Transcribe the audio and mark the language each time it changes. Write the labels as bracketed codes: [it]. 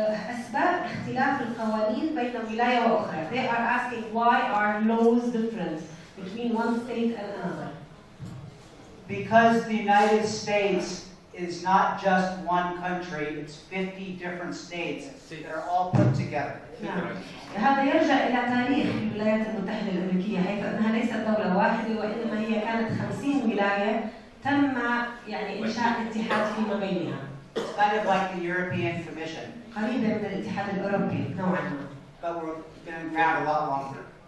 [ar] أسباب اختلاف القوانين بين ولاية وأخرى. [en] They are asking why are laws different between one state and another. Because the United States is not just one country, it's 50 different states that are all put together. [ar] نعم. هذا يرجع إلى تاريخ الولايات المتحدة الامريكية حيث أنها ليست دولة واحدة وإنما هي كانت 50 ولاية تم يعني إنشاء اتحاد فيما بينها. [en] It's kind of like the European Commission. [ar] قريبة من الاتحاد الأوروبي نوعا ما. [en] But we're been around a lot longer.